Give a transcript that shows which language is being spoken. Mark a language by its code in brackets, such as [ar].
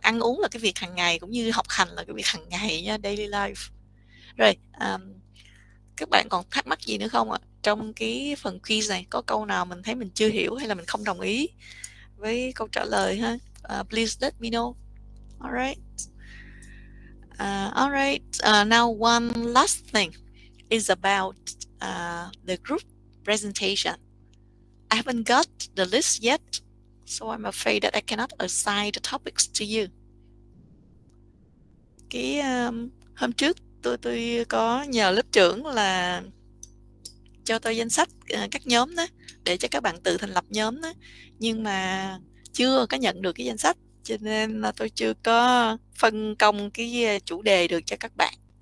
[vi] Ăn uống là cái việc hàng ngày, cũng như học hành là cái việc hàng ngày nha, [en] daily life. [vi] Rồi Các bạn còn thắc mắc gì nữa không ạ? Trong cái phần quiz này có câu nào mình thấy mình chưa hiểu hay là mình không đồng ý với câu trả lời ha? [en] Please let me know. Alright. Alright. Now one last thing is about the group presentation. I haven't got the list yet, so I'm afraid that I cannot assign the topics to you. [vi] Cái hôm trước tôi có nhờ lớp trưởng là cho tôi danh sách các nhóm đó để cho các bạn tự thành lập nhóm đó, nhưng mà chưa có nhận được cái danh sách, cho nên là tôi chưa có phân công cái chủ đề được cho các bạn.